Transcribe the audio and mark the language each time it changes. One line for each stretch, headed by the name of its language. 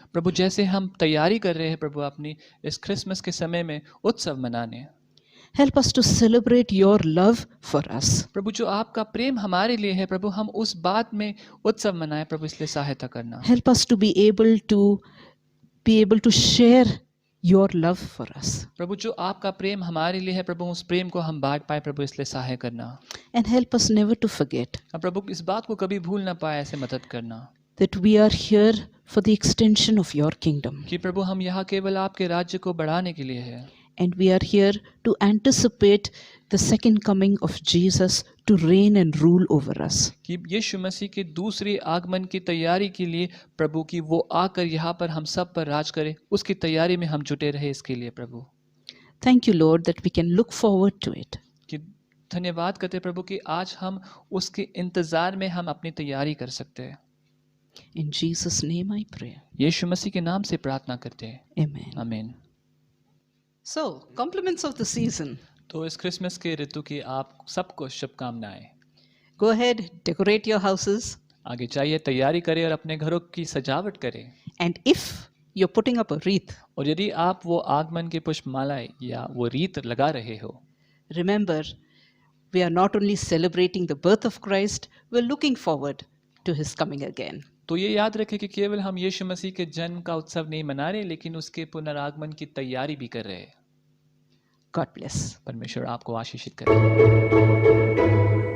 Hindi: प्रभु जैसे हम तैयारी कर रहे हैं प्रभु अपनी इस क्रिसमस के समय में उत्सव मनाने,
English: help us to celebrate your love for us.
Hindi: प्रभु जो आपका प्रेम हमारे लिए है प्रभु हम उस बात में उत्सव मनाएं प्रभु, इसलिए सहायता करना।
English: Help us to be able to share your love for us.
Hindi: प्रभु जो आपका प्रेम हमारे लिए है प्रभु उस प्रेम को हम बांट पाए प्रभु, इसलिए सहाय करना।
English: And help us never to forget
Hindi: अब प्रभु इस बात को कभी भूल ना पाए, ऐसे मदद करना
English: that we are here for the extension of your kingdom.
Hindi: कि प्रभु हम यहाँ केवल आपके राज्य को बढ़ाने के लिए है
English: And we are here to anticipate the second coming of Jesus to reign and rule over us.
Hindi: कि यीशु मसीह के दूसरे आगमन की तैयारी के लिए प्रभु कि वो आकर यहाँ पर हम सब पर राज करे, उसकी तैयारी में हम जुटे रहे इसके लिए प्रभु।
English: Thank you, Lord, that we can look forward to it.
Hindi: कि धन्यवाद करते प्रभु कि आज हम उसके इंतजार में हम अपनी तैयारी कर सकते हैं।
English: In Jesus' name I pray.
Hindi: यीशु मसीह के नाम से प्रार्थना करते हैं,
English: Amen.
Hindi: आमीन।
English: So, compliments of the season.
Hindi: तो इस क्रिसमस के ऋतु की आप सबको शुभकामनाएं।
English: Go ahead, decorate your houses.
Hindi: आगे चाहिए तैयारी करें और अपने घरों की सजावट करें।
English: And if you're putting up a wreath,
Hindi: और यदि आप वो आगमन की पुष्पमालाएं या वो रीत लगा रहे हो,
English: remember, we are not only celebrating the birth of Christ, we're looking forward to his coming again.
Hindi: तो ये याद रखें कि केवल हम यीशु मसीह के जन्म का उत्सव नहीं मना रहे, लेकिन उसके पुनरागमन की तैयारी भी कर रहे हैं।
English: God bless.
Hindi: परमेश्वर आपको आशीषित करे।